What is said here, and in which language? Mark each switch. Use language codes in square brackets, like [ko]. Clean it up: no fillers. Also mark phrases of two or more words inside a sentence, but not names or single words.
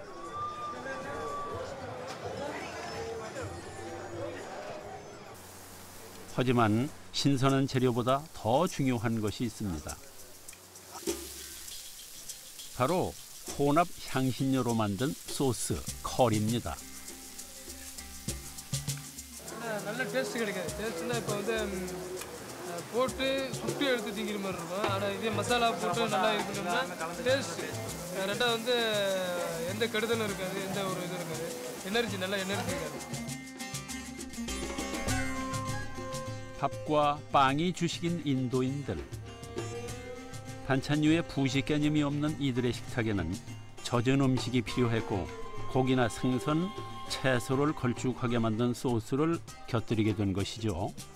[ko] 하지만 신선한 재료보다 더 중요한 것이 있습니다. 바로 혼합 향신료로 만든 소스, 커리입니다. [ta] நல்ல டேஸ்ட் கிடைக்காது. டேஸ்ட்னா இப்போ வந்து போட்டு சுட்டு எடுத்து திங்கிற மாதிரி இருக்கும். ஆனால் இதே மசாலா போட்டு நல்லா இது பண்ணோம்னா டேஸ்ட் ரெண்டாவது வந்து எந்த கெடுதலும் இருக்காது, எந்த ஒரு இதுவும் இருக்காது. எனர்ஜி நல்ல எனர்ஜி இருக்காது. [ko] 밥과 빵이 주식인 인도인들. 반찬류에 부식 개념이 없는 이들의 식탁에는 젖은 음식이 필요했고 고기나 생선, 채소를 걸쭉하게 만든 소스를 곁들이게 된 것이죠.